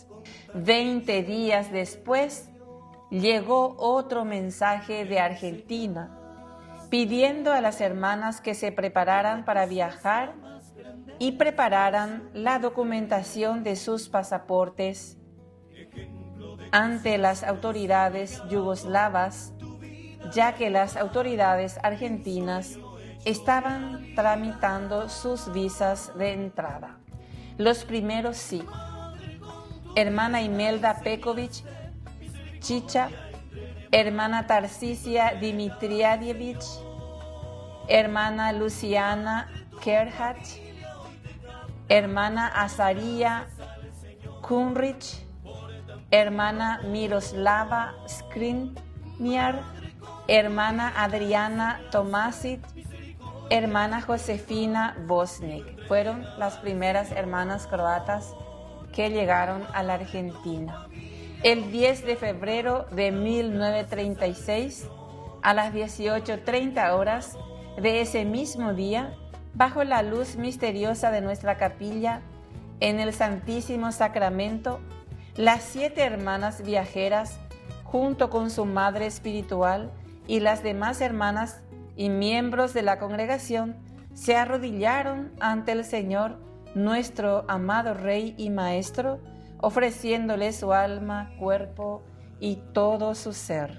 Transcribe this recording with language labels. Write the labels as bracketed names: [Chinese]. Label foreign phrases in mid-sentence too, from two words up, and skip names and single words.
[Spanish] 20 días después, llegó otro mensaje de Argentina, pidiendo a las hermanas que se prepararan para viajar y prepararan la documentación de sus pasaportes ante las autoridades yugoslavas, ya que las autoridades argentinas estaban tramitando sus visas de entrada. Los primeros sí. Hermana Imelda Pekovic Chicha, hermana Tarsisia Dimitriadievich, hermana Luciana Kerhat, hermana Azaria Kunrich, hermana Miroslava Skriniar, hermana Adriana Tomasic, hermana Josefina Bosnik. Fueron las primeras hermanas croatas que llegaron a la Argentina. El 10 de febrero de 1936, a las 18:30 horas de ese mismo día, bajo la luz misteriosa de nuestra capilla, en el Santísimo Sacramento, las 7 hermanas viajeras, junto con su madre espiritual y las demás hermanas y miembros de la congregación, se arrodillaron ante el Señor, nuestro amado Rey y Maestro, ofreciéndole su alma, cuerpo y todo su ser.